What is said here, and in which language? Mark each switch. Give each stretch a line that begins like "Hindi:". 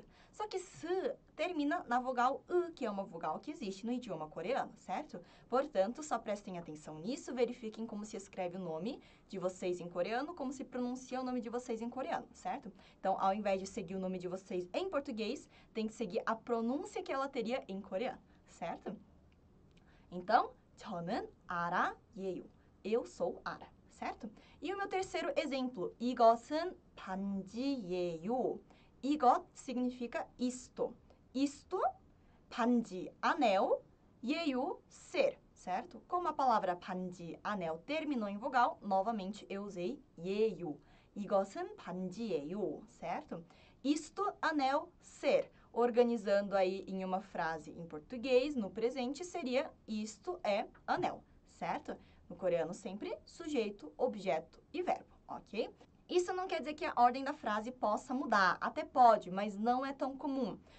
Portuguese: Só que s termina na vogal u, que é uma vogal que existe no idioma coreano, certo? Portanto, só prestem atenção nisso, verifiquem como se escreve o nome de vocês em coreano, como se pronuncia o nome de vocês em coreano, certo? Então, ao invés de seguir o nome de vocês em português, tem que seguir a pronúncia que ela teria em coreano, certo? Então,
Korean: 저는 알아예요.
Portuguese: Eu sou 알아, certo? E o meu terceiro exemplo,
Korean: 이것은 반지예요.
Portuguese: 이것 significa isto. Isto, 반지, anel, 예요, ser, certo? Como a palavra 반지, anel, terminou em vogal, novamente eu usei 예요.
Korean: 이것은 반지예요,
Portuguese: certo? Isto, anel, ser. Organizando aí em uma frase em português, no presente, seria isto é anel, certo? No coreano, sempre sujeito, objeto e verbo, ok? Isso não quer dizer que a ordem da frase possa mudar. Até pode, mas não é tão comum.